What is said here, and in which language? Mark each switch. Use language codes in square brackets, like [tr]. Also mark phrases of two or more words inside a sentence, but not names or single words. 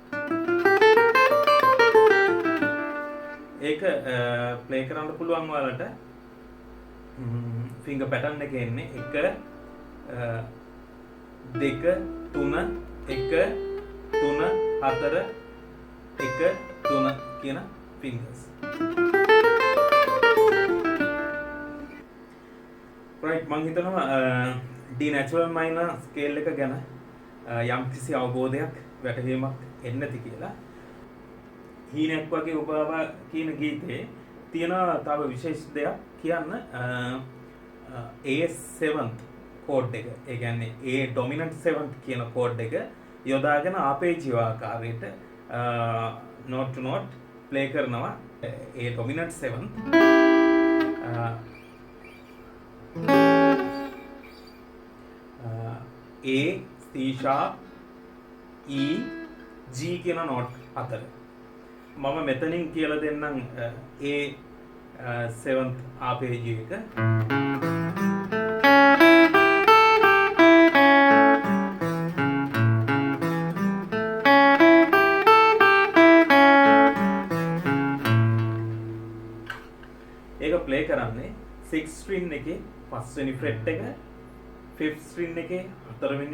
[si] ඒක play කරන්න පුළුවන් ඔයාලට [en] finger pattern [si] එක එන්නේ 1 2 3 1 3 4 1 3 කියන fingers. right, මම හිතනවා [en] D natural minor scale [si] එක ගැන යම්කිසි අවබෝධයක් වැටහීමක් එන්න ඇති කියලා. හීනක් වගේ ඔබව කියන ගීතේ තියෙන තව විශේෂ දෙයක් කියන්න A7th කෝඩ් එක. ඒ කියන්නේ [en] A dominant 7th [si] කියන කෝඩ් එක යොදාගෙන ආපේජිය ආකාරයට [en] note to note play [si] කරනවා. [en] A dominant 7th A C sharp E G [si] කියන note අතර මම මෙතනින් කියලා දෙන්නම් A7th ආපේජිය එක. ඒක ප්ලේ කරන්නේ [en] 6th string [si] එකේ 5 වෙනි fret එක, [en] 5th string [si] එකේ 4 වෙනි